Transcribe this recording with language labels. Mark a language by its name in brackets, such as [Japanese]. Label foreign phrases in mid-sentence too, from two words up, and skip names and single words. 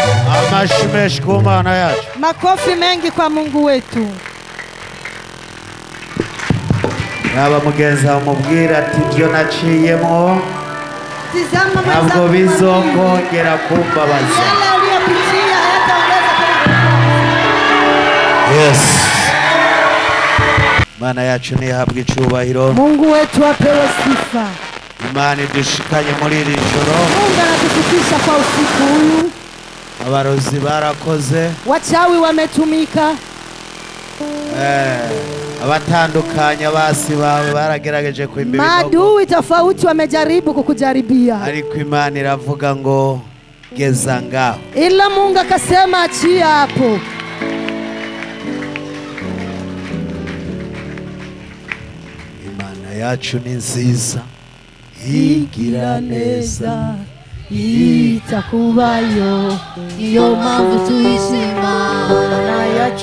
[Kinyarwanda] Amashimeshi ku Mana yacu. [Swahili] Makofi mengi kwa Mungu wetu. [Kinyarwanda] Yaba mugenza umubwira ati ibyo naciyemo [Swahili] Tizama [Kinyarwanda] ntabwo bizongera kumbabaza. [Swahili] yale aliyopitia hayataongeza tena. Yes. [Kinyarwanda] Mana yacu nihabwe icyubahiro. [Swahili] Mungu wetu apewe sifa. [Kinyarwanda] Imana idushikanye muri iri joro. [Swahili] Mungu anatufikisha kwa usiku huyu. [Kinyarwanda] Abarozi barakoze. [Swahili] Wachawi wametumika. [Kinyarwanda] Abatandukanya basi bawe baragerageje kwimba ibinogo. [Swahili] Maadui tofauti wamejaribu kukujaribia. [Kinyarwanda] Ariko Imana iravuga ngo geza ngaho. [Swahili] Ila Mungu akasema achia hapo. [Kinyarwanda] Imana yacu ni nziza. Igira neza itakubayo niyo mpamvu tuyishima Imana yacu